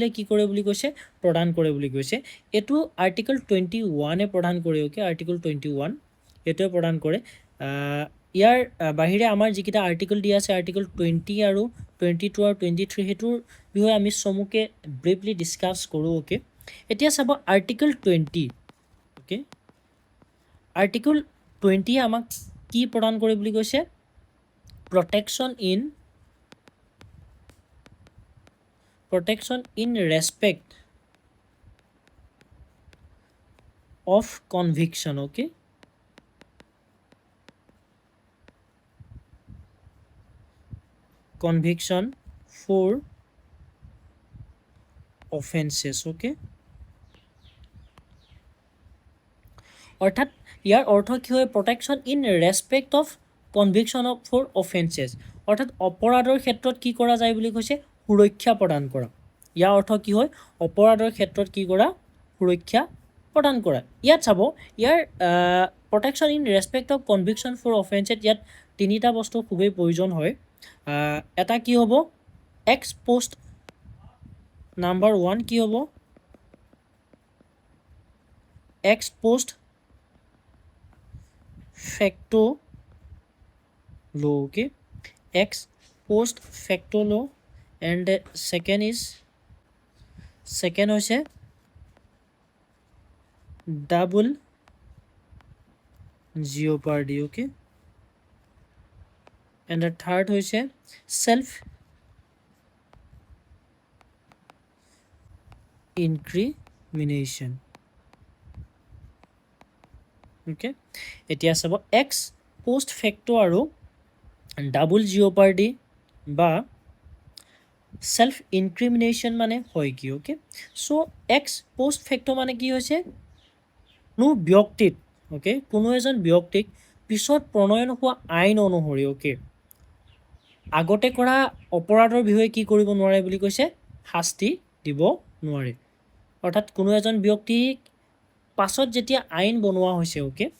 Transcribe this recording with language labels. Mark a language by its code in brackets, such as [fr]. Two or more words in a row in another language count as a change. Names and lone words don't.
[as] কি কৰে বুলি কৈছে প্ৰদান কৰে বুলি কৈছে এইটো আৰ্টিকল 21 প্ৰদান কৰে অ'কে আৰ্টিকল 21 এইটোৱে প্ৰদান কৰে ইয়াৰ বাহিৰে আমাৰ যিকেইটা আৰ্টিকল দিয়া আছে আৰ্টিকল 20 আৰু 22 আৰু 23 সেইটোৰ বিষয়ে আমি চমুকে [en] briefly discuss [as] কৰোঁ অ'কে এতিয়া চাব আৰ্টিকল 20 অ'কে আৰ্টিকল 20 আমাক কি প্ৰদান কৰে বুলি কৈছে protection [en] in respect of conviction okay conviction for offenses okay [as] অৰ্থাৎ ইয়াৰ অৰ্থ কি হয় [en] protection in respect of conviction of for offenses [as] অৰ্থাৎ অপৰাধৰ ক্ষেত্ৰত কি কৰা যায় বুলি কৈছে সুৰক্ষা প্ৰদান কৰা ইয়াৰ অৰ্থ কি হয় অপৰাধৰ ক্ষেত্ৰত কি কৰা সুৰক্ষা প্ৰদান কৰা ইয়াত চাব ইয়াৰ [en] protection in respect of conviction for offenses [as] ইয়াত তিনিটা বস্তু খুবেই প্ৰয়োজন হয় এটা কি হ'ব [en] ex post [as] নাম্বাৰ 1 কি হ'ব [en] ex post facto law okay ex post facto law and second হৈছে double jeopardy okay and the third হৈছে self incrimination [as] okay এতিয়া চাব [en] ex post facto [as] আৰু [en] double jeopardy [as] বা [en] self incrimination [as] মানে হয় কি অ'কে চ' [en] ex post facto [as] মানে কি হৈছে কোনো ব্যক্তিক অ'কে কোনো এজন ব্যক্তিক পিছত প্ৰণয়ন হোৱা আইন অনুসৰি অ'কে আগতে কৰা অপৰাধৰ বিষয়ে কি কৰিব নোৱাৰে বুলি কৈছে শাস্তি দিব নোৱাৰে অৰ্থাৎ কোনো এজন ব্যক্তিক পাছত যেতিয়া আইন বনোৱা হৈছে অ'কে